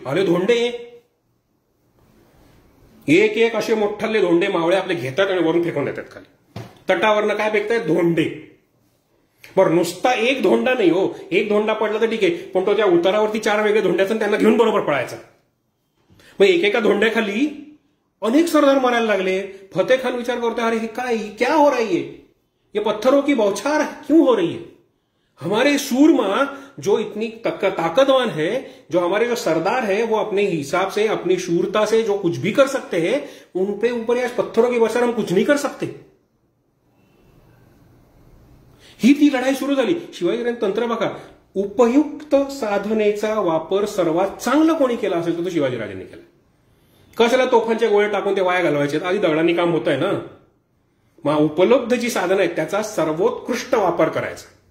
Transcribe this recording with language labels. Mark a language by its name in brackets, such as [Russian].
[Marathi] अरे धोंडे, एक एक असे मोठ्ठले धोंडे मावळे आपले घेतात आणि वरून फेकून देतात खाली. तटावरनं काय फेकतायत? धोंडे. बरं, नुसता एक धोंडा नाही हो, एक धोंडा पडला तर ठीक आहे, पण तो त्या उतारावरती 4 वेगळे धोंड्याचं त्यांना घेऊन बरोबर पळायचा. मग एकेका धोंड्याखाली अनेक सरदार मरायला लागले. फतेखान विचार करतो, अरे हे काय, [Hindi] क्या हो रही है, ये पत्थरों की बौछार क्यों हो रही है? हमारे सूरमा जो इतनी ताकतवान है, जो हमारे जो सरदार है वो अपने हिसाब से, अपनी शूरता से जो कुछ भी कर सकते हैं, उन पे ऊपर या पत्थरों की बौछार हम कुछ नहीं कर सकते. [Marathi] ही ती लढाई सुरू झाली. शिवाजीराजांचं तंत्र बघा. उपयुक्त साधनेचा वापर सर्वात चांगला कोणी केला असेल तर तो शिवाजीराजांनी केला. कशाला तोफांचे गोळे टाकून ते वाया घालवायचे? आधी दगडांनी काम होत आहे ना. मग उपलब्ध जी साधनं आहेत त्याचा सर्वोत्कृष्ट वापर करायचा.